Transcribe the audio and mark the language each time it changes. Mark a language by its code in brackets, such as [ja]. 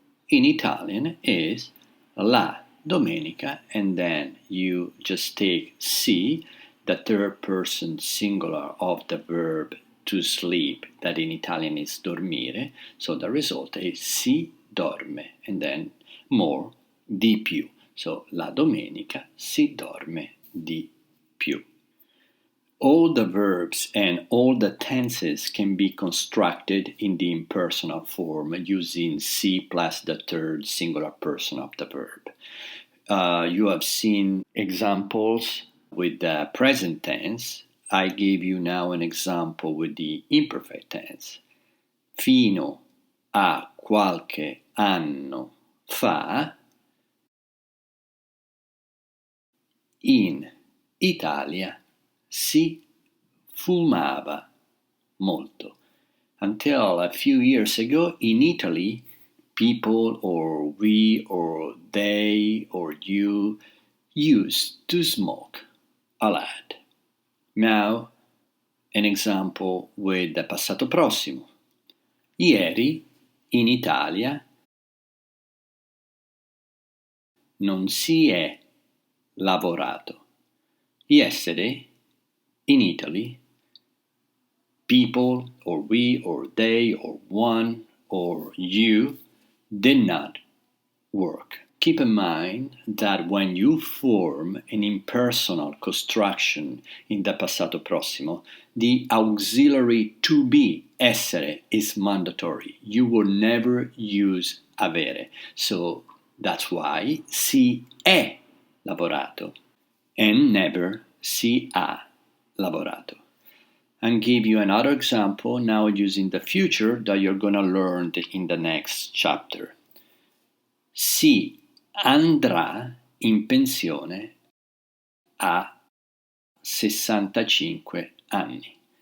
[en] In Italian is la domenica, and then you just take si, the third person singular of the verb to sleep, that in Italian is dormire, so the result is si dorme, and then more, di più. [it] So la domenica si dorme di più. [en] All the verbs and all the tenses can be constructed in the impersonal form using si plus the third singular person of the verb. You have seen examples with the present tense. I gave you now an example with the imperfect tense. [it] Fino a qualche anno fa, in Italia si fumava molto. [en] Until a few years ago, in Italy, people or we or they or you used to smoke a lot. Now, an example with the passato prossimo. [it] Ieri, in Italia, non si è lavorato. [en] Yesterday, in Italy, people or we or they or one or you did not work. Keep in mind that when you form an impersonal construction in the passato prossimo, the auxiliary to be, essere, is mandatory. You will never use avere. So that's why [it] si è lavorato [en] and never [it] si ha lavorato. [en] And give you another example now using the future that you're going to learn in the next chapter. [it] Si andrà in pensione a 65 anni.